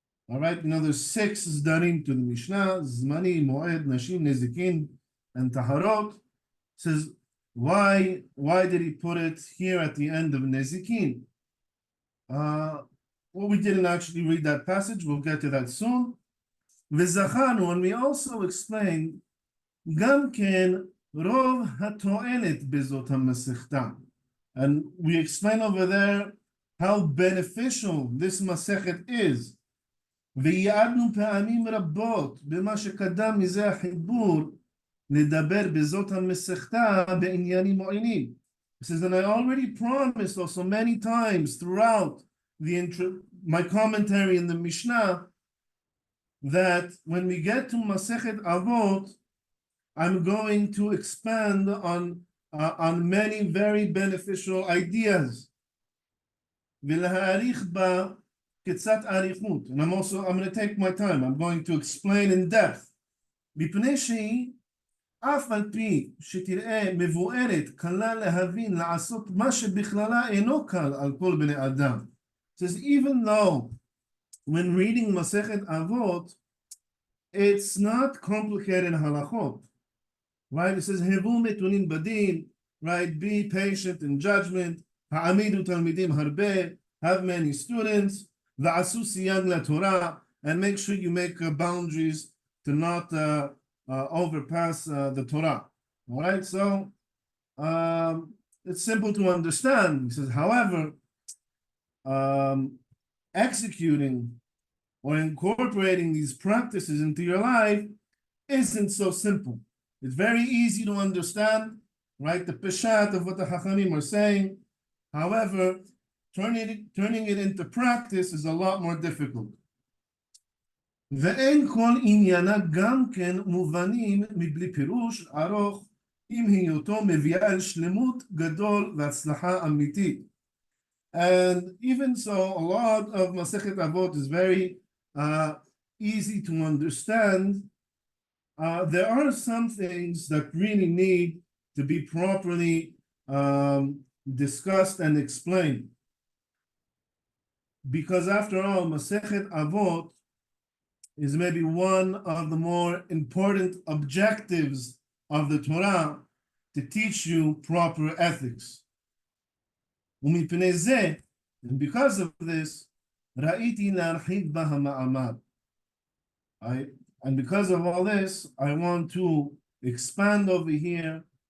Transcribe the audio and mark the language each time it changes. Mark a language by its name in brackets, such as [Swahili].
[English] All right, there's 6 zdarim to the Mishnah, Zmani, Moed, Nashim, Nezikin, and Taharot. Says, why did he put it here at the end of Nezikin? Well, we didn't actually read that passage. We'll get to that soon. V'zacharnu, and we also explained [Hebrew] גם כן רוב התועלת בזאת המסכתה. [English] And we explain over there how beneficial this מסכת is. [Hebrew] ויעדנו פעמים רבות במה שקדם מזה החיבור לדבר בזאת המסכתה בעניינים מועילים. [English] He says, and I already promised also many times throughout my commentary in the Mishnah that when we get to Masechet Avot, I'm going to expand on many very beneficial ideas. [Hebrew] ולהאריך בה קצת אריכות. [English] And I'm going to take my time. I'm going to explain in depth. [Hebrew] מפני שהיא אף על פי שתראה מבוארת, קלה להבין, לעשות מה שבכללה אינו קל על כל בני אדם. [English] It says, even though when reading Masechet Avot, it's not complicated halachot, right? It says, [Hebrew] הוו מתונים בדין, [English] right? Be patient in judgment, [Hebrew] העמידו תלמידים הרבה, [English] have many students, [Hebrew] ועשו סייג לתורה, [English] and make sure you make boundaries to not overpass the Torah. All right, so it's simple to understand. He says, however, executing or incorporating these practices into your life isn't so simple. It's very easy to understand, right? The peshat of what the Chachamim are saying. However, turning it into practice is a lot more difficult. [Hebrew] ואין כל עניינה גם כן מובנים מבלי פירוש ארוך עם היותו מביאה אל שלמות גדול והצלחה אמיתית. [English] And even so, a lot of Masechet Avot is very easy to understand. There are some things that really need to be properly discussed and explained. Because after all, Masechet Avot is maybe one of the more important objectives of the Torah to teach you proper ethics. [Hebrew] ומפני זה, [English] and because of this, [Hebrew] ראיתי להרחיב בה המעמד. [English] And because of all this, I want to expand over here.